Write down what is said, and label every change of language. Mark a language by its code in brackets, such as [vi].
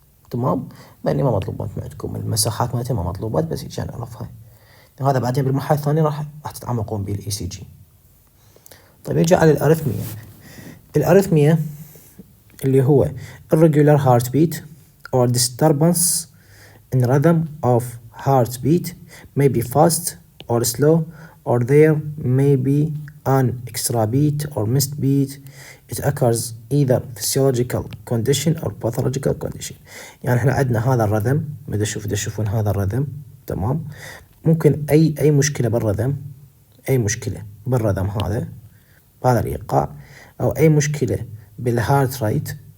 [ar] تمام، لاني ما مطلوبات عندكم المساحات مالتها، ما مطلوبات، بس عشان نعرفها. هذا بعدين بالمرحله الثانيه راح تتعمقون بالاي سي جي. طيب نجي على الارثميا. الارثميا اللي هو [en] irregular heartbeat or disturbance in rhythm of heartbeat may be fast or slow, or there may be an extra beat or missed beat. It occurs either physiological condition or pathological condition. [ar] يعني احنا عندنا هذا الرذم، بدي تشوفون هذا الرذم. تمام، ممكن أي مشكلة بالرذم، أي مشكلة بالرذم هذا بهذا الإيقاع، أو أي مشكلة بالهارت ريت.